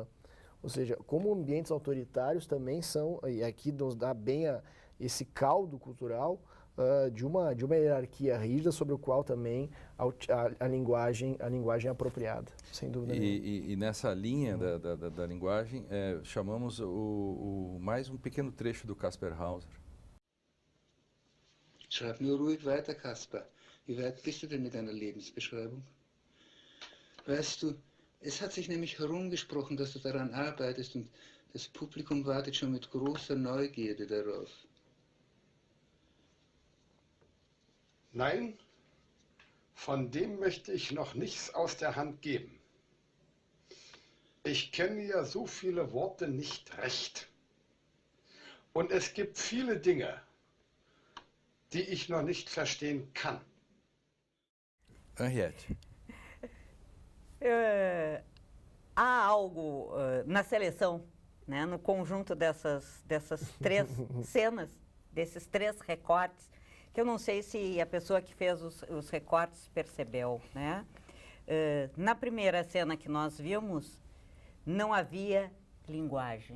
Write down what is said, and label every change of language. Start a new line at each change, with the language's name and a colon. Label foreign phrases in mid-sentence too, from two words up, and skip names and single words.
Portuguese: Ou seja, como ambientes autoritários também são, e aqui nos dá bem esse caldo cultural de uma hierarquia rígida sobre o qual também a linguagem é apropriada, sem dúvida nenhuma. E nessa linha da linguagem, chamamos mais um pequeno trecho do Caspar Hauser.
German: Schreib nur ruhig weiter, Kaspar. Wie weit bist du denn mit deiner Lebensbeschreibung? Weißt du, es hat sich nämlich herumgesprochen, dass du daran arbeitest und das Publikum wartet schon mit großer Neugierde darauf. Nein, von dem möchte ich noch nichts aus der Hand geben. Ich kenne ja so viele Worte nicht recht. Und es gibt viele Dinge, die ich noch nicht verstehen kann. Henriette.
Portuguese: Há algo na seleção, né, no conjunto dessas 3 cenas, desses 3 recortes, que eu não sei se a pessoa que fez os recortes percebeu, né? Na primeira cena que nós vimos, não havia linguagem.